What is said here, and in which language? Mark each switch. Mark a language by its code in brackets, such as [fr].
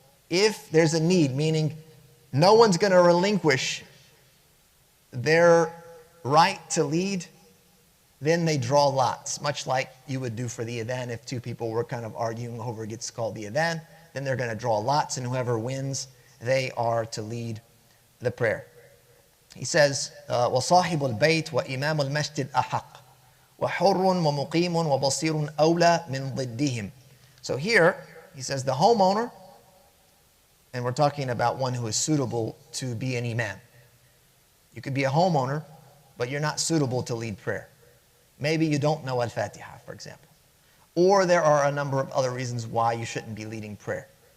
[en] If there's a need, meaning no one's going to relinquish their right to lead, then they draw lots, much like you would do for the adhan. If two people were kind of arguing over who gets called the adhan, then they're going to draw lots, and whoever wins, they are to lead the prayer. He says, [ar] وَصَاحِبُ الْبَيْتِ وَإِمَامُ الْمَسْجِدِ أَحَقُ وَحُرٌّ وَمُقِيمٌ وَبَصِيرٌ أَوْلَى مِنْ ضِدِّهِمْ. [en] So here, he says the homeowner, and we're talking about one who is suitable to be an imam. You could be a homeowner, but you're not suitable to lead prayer. Maybe you don't know Al-Fatiha, for example. Or there are a number of other reasons why you shouldn't be leading prayer.